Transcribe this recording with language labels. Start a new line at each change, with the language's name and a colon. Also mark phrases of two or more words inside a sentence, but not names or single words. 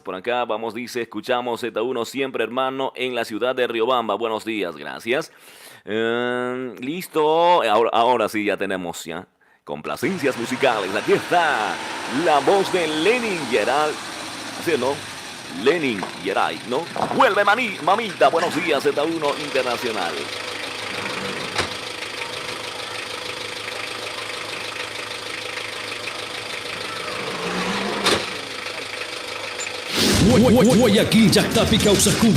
Spanish: Por acá vamos, dice, escuchamos Z1 siempre, hermano, en la ciudad de Riobamba. Buenos días, gracias. Listo. Ahora sí, ya tenemos ya complacencias musicales. Aquí está la voz de Lenin Geral. ¿Así no? Lenin Geray, ¿no? Vuelve mamita. Buenos días, Z1 Internacional.
Quechua: Guayaquil, Yactapi, Causacuna.